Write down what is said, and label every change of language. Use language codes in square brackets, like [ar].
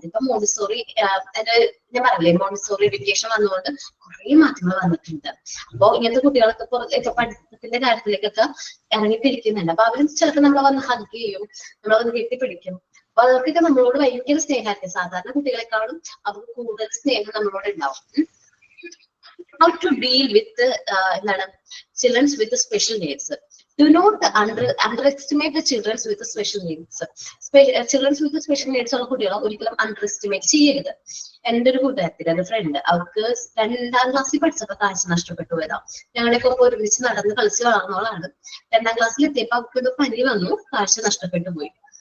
[ml] ഇപ്പൊ മോണ്ടിസോറി, ഞാൻ പറയില്ലേ, മോണ്ടിസോറി എഡ്യൂക്കേഷൻ വന്നുകൊണ്ട് കുറെ മാറ്റങ്ങൾ വന്നിട്ടുണ്ട്. അപ്പൊ ഇങ്ങനത്തെ കുട്ടികളൊക്കെ ഇപ്പൊ പഠിത്തത്തിന്റെ കാര്യത്തിലേക്കൊക്കെ ഇറങ്ങിത്തിരിക്കുന്നുണ്ട്. അപ്പൊ അവര് ചിലപ്പോൾ നമ്മളെ വന്ന് ഹഗ് ചെയ്യും, നമ്മളെ വന്ന് കെട്ടിപ്പിടിക്കും. അപ്പൊ അവർക്കൊക്കെ നമ്മളോട് ഭയങ്കര സ്നേഹമായിരിക്കും. സാധാരണ കുട്ടികളെക്കാളും അവർക്ക് കൂടുതൽ സ്നേഹം നമ്മളോട് ഉണ്ടാവും. [en] How to deal with children with special needs? Do not underestimate the children with special needs. Children with special needs [ml] ഉള്ള കുട്ടികളെ ഒരിക്കലും അണ്ടർഎസ്റ്റിമേറ്റ് ചെയ്യരുത്. എന്റെ ഒരു കൂട്ടുകാരത്തിന്റെ ഒരു ഫ്രണ്ട്, അവർക്ക് 2ാം ക്ലാസ്സിൽ പഠിച്ചപ്പോ കാഴ്ച നഷ്ടപ്പെട്ടു പോയതാ. ഞങ്ങളൊക്കെ ഒരുമിച്ച് നടന്ന് കളിച്ച് വളർന്നോളാണ്. 2ാം ക്ലാസ്സിൽ എത്തിയപ്പോ അവർക്ക് ഒരു പനി വന്നു, കാഴ്ച നഷ്ടപ്പെട്ടു പോയി.